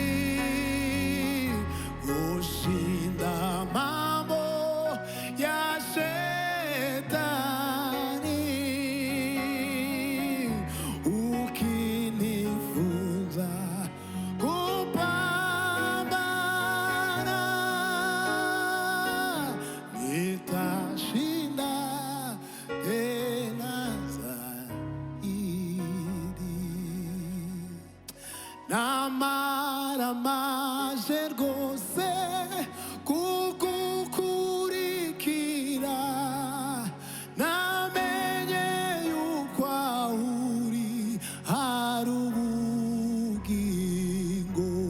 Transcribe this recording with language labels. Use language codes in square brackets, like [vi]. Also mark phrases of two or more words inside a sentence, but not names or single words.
[sw] kushinda mambo ya shetani, ukinifunza kupambana, nitashinda tena zaidi. [rw] Namaramaje rwose kugukurikira, namenye yuko aho uri hari ubugingo.